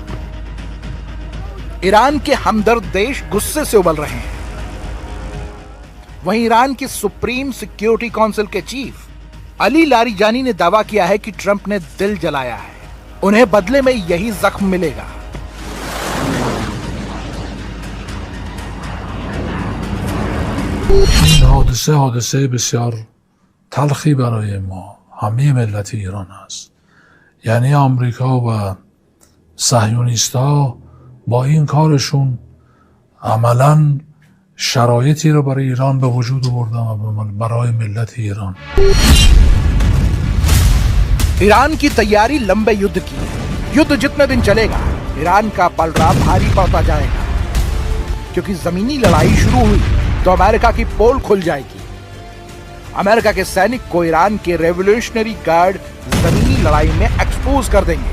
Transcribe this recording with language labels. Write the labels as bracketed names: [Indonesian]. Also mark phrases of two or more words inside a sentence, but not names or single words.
[Hindi] ईरान के हमदर्द देश गुस्से से उबल रहे हैं। वहीं ईरान की सुप्रीम सिक्योरिटी काउंसिल के चीफ अली लारिजानी ने दावा किया है कि ट्रंप ने दिल जलाया है, उन्हें बदले में यही जख्म मिलेगा। [Persian] این حادثه بسیار تلخی برای ما همه ملت ایران است. یعنی آمریکا و صهیونیست‌ها با این کارشون عملاً شرایطی رو برای ایران به وجود آوردن و برای ملت ایران. [Hindi] ईरान की तैयारी लंबे युद्ध की है। युद्ध जितने दिन चलेगा ईरान का पलड़ा भारी पड़ता जाएगा, क्योंकि जमीनी लड़ाई शुरू हुई तो अमेरिका की पोल खुल जाएगी। अमेरिका के सैनिक को ईरान के रेवोल्यूशनरी गार्ड जमीनी लड़ाई में एक्सपोज कर देंगे।